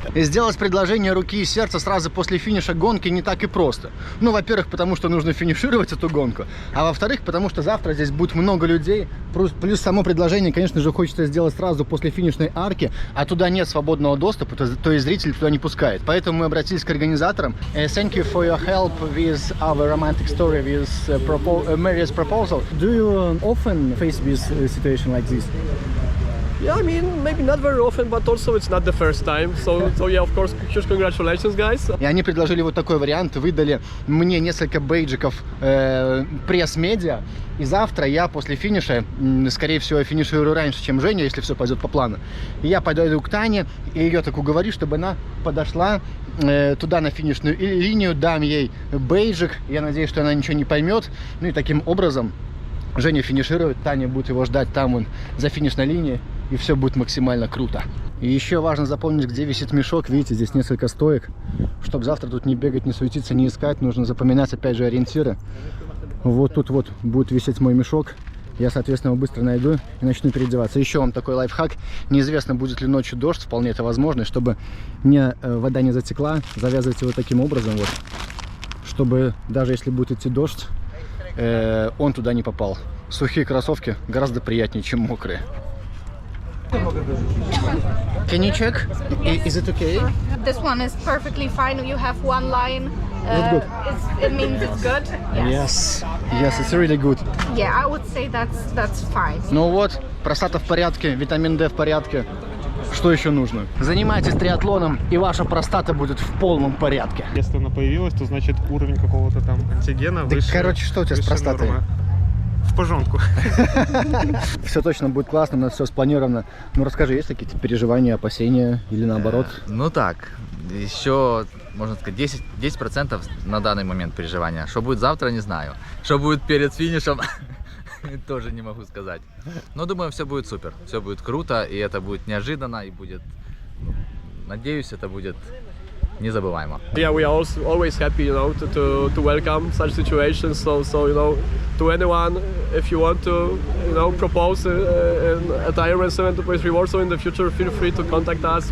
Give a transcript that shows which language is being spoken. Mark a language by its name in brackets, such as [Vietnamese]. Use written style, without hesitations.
[Russian] Сделать предложение руки и сердца сразу после финиша гонки не так и просто. Ну, во-первых, потому что нужно финишировать эту гонку, а во-вторых, потому что завтра здесь будет много людей, плюс само предложение, конечно же, хочется сделать сразу после финишной арки, а туда нет свободного доступа, то есть зритель туда не пускает. Поэтому мы обратились к организаторам. [English] Thank you for your help with our romantic story, with Mary's proposal. Do you often face this situation like this? Yeah, I mean, maybe not very often, but also it's not the first time. So yeah, of course, huge congratulations, guys. [Russian] И они предложили вот такой вариант, выдали мне несколько бейджиков пресс-медиа, и завтра я после финиша, скорее всего, финиширую раньше, чем Женя, если все пойдет по плану. И я пойду к Тане, и ее так уговорю, чтобы она подошла туда на финишную линию, дам ей бейджик, я надеюсь, что она ничего не поймет, ну и таким образом Женя финиширует, Таня будет его ждать там вон за финишной линией, и все будет максимально круто. И еще важно запомнить, где висит мешок. Видите, здесь несколько стоек. Чтобы завтра тут не бегать, не суетиться, не искать, нужно запоминать опять же ориентиры. Вот тут вот будет висеть мой мешок. я, соответственно, его быстро найду и начну переодеваться. Еще вам такой лайфхак. Неизвестно, будет ли ночью дождь, вполне это возможно. Чтобы вода не затекла, завязывайте его таким образом, вот, чтобы даже если будет идти дождь, он туда не попал. Сухие кроссовки гораздо приятнее, чем мокрые. [English] Can you check? Is it okay? This one is perfectly fine. You have one line. good. It means it's good. Yes. Yes, it's really good. Yeah, I would say that's fine. [Russian] Ну вот, простата в порядке, витамин D в порядке. Что еще нужно? Занимайтесь триатлоном, и ваша простата будет в полном порядке. Если она появилась, то значит уровень какого-то там антигена Да, выше. короче, что у тебя с выше простатой? нормы. В пожонку. Все точно будет классно, у нас все спланировано. Ну расскажи, есть какие-то переживания, опасения или наоборот? Ну так, еще, можно сказать, 10% на данный момент переживания. Что будет завтра, не знаю. Что будет перед финишем, тоже не могу сказать. Но думаю, все будет супер, все будет круто, и это будет неожиданно, и будет, надеюсь, это будет незабываемо. [English] Yeah, we are also always happy, you know, to welcome such situations. So you know, to anyone, if you want to, you know, propose at Ironman 70.3 Warsaw in the future, feel free to contact us.